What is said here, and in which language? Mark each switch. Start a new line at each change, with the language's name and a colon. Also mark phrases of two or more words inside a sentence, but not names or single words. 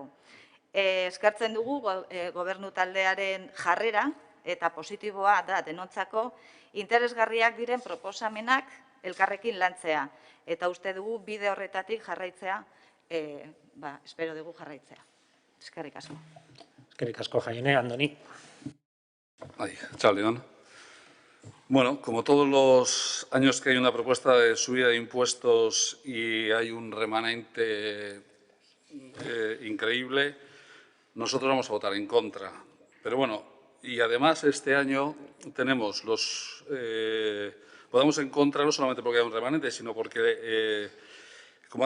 Basque: Eskertzen dugu gobernu taldearen jarrera eta positiboa da denontzako interesgarriak diren proposamenak elkarrekin lantzea. Eta uste dugu bide horretatik jarraitzea, espero dugu jarraitzea. Eskerrik asko. Eskerrik asko, Jaione. Andoni.
Spanish: Chaldeón. Bueno, como todos los años que hay una propuesta de subida de impuestos y hay un remanente increíble, nosotros vamos a votar en contra. Pero bueno, y además este año tenemos los votamos en contra no solamente porque hay un remanente, sino porque, como